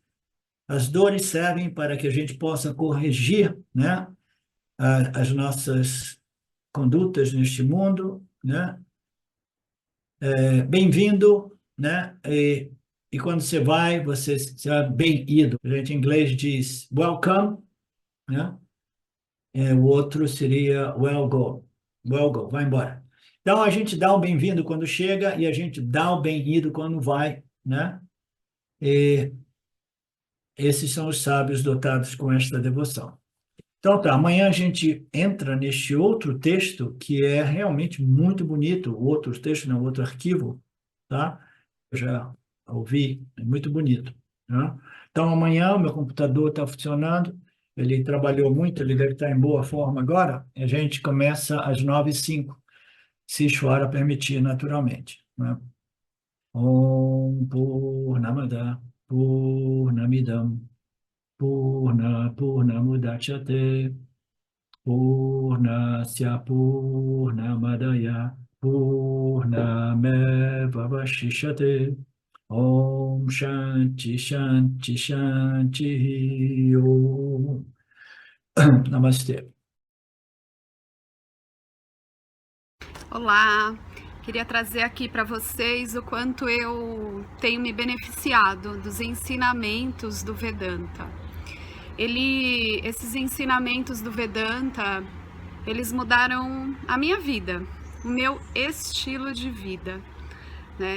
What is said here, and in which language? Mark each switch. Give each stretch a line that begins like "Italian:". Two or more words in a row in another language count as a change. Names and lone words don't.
Portuguese: As dores servem para que a gente possa corrigir, né, as nossas condutas neste mundo, né? Bem-vindo, né? E quando você vai, você será bem-ido. A gente em inglês diz welcome, né? O outro seria
English: well go,
Portuguese: vai embora. Então a gente dá o bem-vindo quando chega e a gente dá o bem-ido quando vai, né? E esses são os sábios dotados com esta devoção. Então tá, amanhã a gente entra neste outro texto que é realmente muito bonito, o outro texto, não, outro arquivo, tá? Eu já ouvi, é muito bonito, né? Então amanhã o meu computador está funcionando, ele trabalhou muito, ele deve estar em boa forma agora, e a gente começa às 9h05, se Ishvara permitir naturalmente, né?
Sanskrit: ॐ पूर्णमदः पूर्णमिदं पूर्णमुदच्यते पूर्णस्य पूर्णमादाय पूर्णमेवावशिष्यते ॐ शान्तिः शान्तिः शान्तिः ॐ.
Portuguese: Namastê. Olá, queria trazer aqui para vocês o quanto eu tenho me beneficiado dos ensinamentos do Vedanta. Esses ensinamentos do Vedanta, eles mudaram a minha vida, o meu estilo de vida, né?